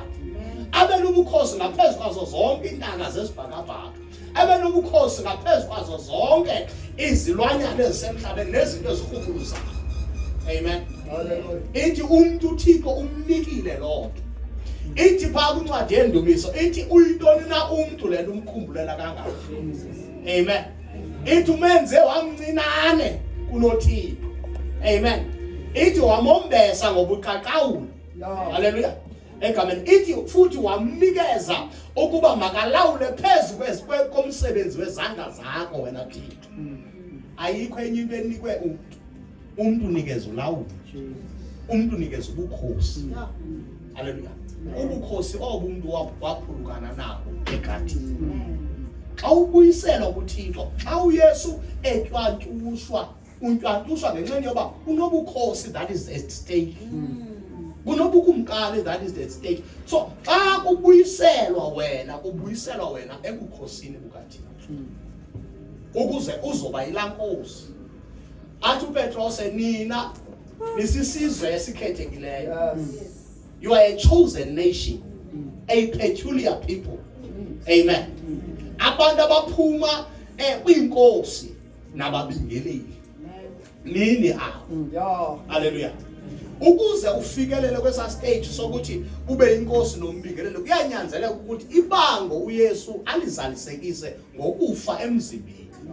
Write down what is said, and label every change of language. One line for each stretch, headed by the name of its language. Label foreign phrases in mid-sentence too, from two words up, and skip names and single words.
Xhosa: Abe nobukhosi ngaphezu kwazo zonke intanga zesibhakabhaka. Abe nobukhosi ngaphezu kwazo zonke izilwanyana ezisemhlabeni nezinto ezikhukhuluzayo. Amen. Ithi umuntu uThixo umnikile lonke. Ithi pha kwincwadi yendumiso ithi uyintoni na umuntu lento umkhumbulela kangaka. Amen. Ithi umenze wamncinane kunoThixo. Amen. Ithi wamombesa ngobuqaqawuli. Hallelujah. Egameni ithi futhi wamnikeza ukuba makalawule phezu komsebenzi wezandla zakho wena Thixo. Ayikho enye into enikwe umuntu. Umuntu unikeza ulawulo. Umuntu unikeza ubukhosi. Hallelujah. Ubukhosi obumuntu waphulukana nabo egadini. Xa ubuyiselwa kuThixo, xa uYesu etyantyushwa, untyantyushwa ngenxa yoba unobukhosi
English: that is at stake.
Xhosa: Kunobukumkani
English: that is at stake.
Xhosa: So xa kubuyiselwa wena ebukhosini bukaThixo. Ukuze uzoba ilankosi. Athi uPetros nina nisisizwe esikhethekileyo.
English: You are a chosen nation, a peculiar people.
Xhosa: Amen. Abantu abaphuma kwinkosi nababingeleli. Nini apho. Hallelujah. Ukuze ufikelele kwesa stage sokuthi ube inkosi nombingelelo kuyanyanzeleka ukuthi ibango uYesu alizalisekise ngokufa emzimbeni.